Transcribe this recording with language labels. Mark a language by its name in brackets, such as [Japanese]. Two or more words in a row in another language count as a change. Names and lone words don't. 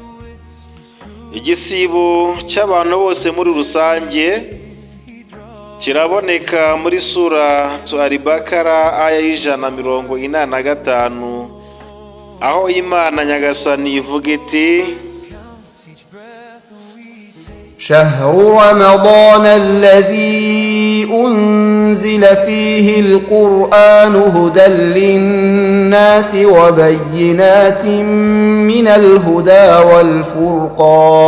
[Kinyarwanda] Igisibo cy'abantu bose muri rusange kiraboneka muri sura Al-Bakara aya 145, aho Imana Nyagasani ivuga iti, [Arabic] شهر رمضان الذي أنزل فيه القرآن هدى للناس وبينات من الهدى